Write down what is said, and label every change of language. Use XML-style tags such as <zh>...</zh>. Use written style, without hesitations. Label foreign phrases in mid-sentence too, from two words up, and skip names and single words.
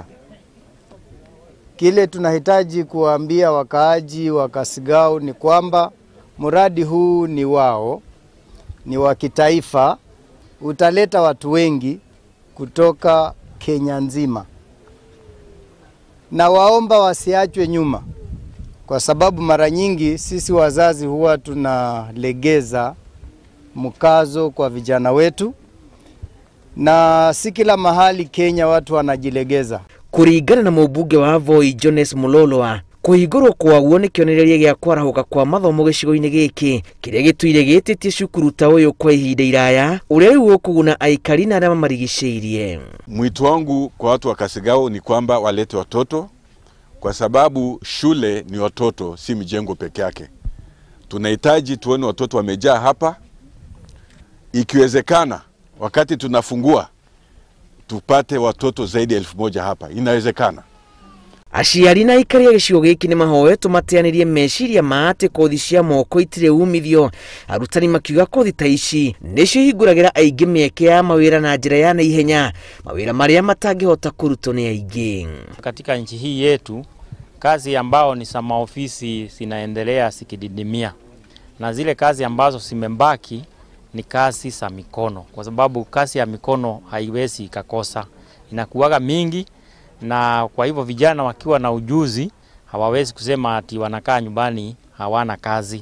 <sw>Kile tunahitaji kuambia wakaaji wa Kisingau ni kwamba mradi huu ni wao, ni wa kitaifa, utaleta watu wengi kutoka Kenya nzima. Na waomba wasiachwe nyuma, kwa sababu mara nyingi sisi wazazi huwa tunalegeza mkazo kwa vijana wetu, na si kila mahali Kenya watu wanajilegeza.</sw> <ki>Kuringana na mũmbunge wa Voi Jones Mulolwa, kuhingũrwo kwa guo nĩ kĩonereria gĩa kwarahuka kwa mathomo gĩcigo-inĩ gĩkĩ kĩrĩa gĩtuire gĩtĩtie cukuru ta ũyũ kwa ihinda iraya, ũrĩa rĩu ũkũguna aikari na arĩa mamarigicĩirie.</ki> <sw>Mwito wangu kwa watu wa Kisingau ni kwamba walete watoto, kwa sababu shule ni watoto, si mijengo peke yake. Tunahitaji tuone watoto wamejaa hapa. Ikiwezekana wakati tunafungua tupate watoto zaidi ya 1000 hapa. Inawezekana.</sw> <ki>Aciari na aikari a gĩcigo gĩkĩ nĩ mahoetwo mateanĩrie meciria ma atĩ kothi cia moko itirĩ umithio. Arutani makiuga kothi ta ici nĩcio ihingũragĩra aingĩ mĩeke ya mawĩra na njĩra ya naihenya, mawĩra marĩa matangĩhota kũrutwo nĩ aingĩ.</ki> <sw>Katika nchi hii yetu, kazi ambao ni za maofisi zinaendelea zikididimia, na zile kazi ambazo zimebaki ni kazi za mikono, kwa sababu kazi ya mikono haiwezi ikakosa, inakuwaga mingi, na kwa hivyo vijana wakiwa na ujuzi hawawezi kusema ati wanakaa nyumbani hawana kazi.</sw>